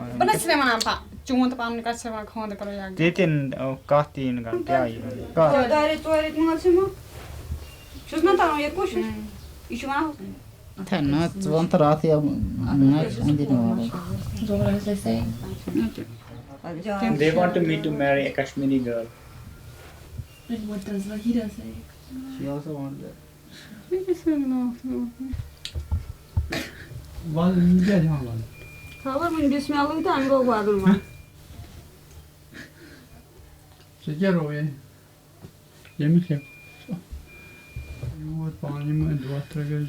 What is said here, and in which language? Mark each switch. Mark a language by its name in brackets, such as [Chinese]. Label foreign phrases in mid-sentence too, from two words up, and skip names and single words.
[Kashmiri] بہٕ نہ چھَس وَنان چون تہٕ پَنُن کَتھ چھِ وَنان خانٛدر کَرو یا تِتہِ کَتھ تہِ یی نہٕ کَرُن کیٛاہ یی دۄیہِ ریٚتۍ ژورِ ریٚتۍ مٲلۍ ژھٕنمو چھُس نہ تَران ییٚتہِ کوٗشِش یہِ چھُ وَنان [English] They want me to marry a Kashmiri girl. And what does Waheeda say? She also wants that. [Kashmiri] خبر وٕنہِ بِسمِلٕے تہٕ اَمہِ گوٚو وَدُن وۄنۍ ژٕ کیٛاہ رووے ییٚمِس کیٛاہ یور پانہٕ یِمَے دۄہ ترٛےٚ گژھِ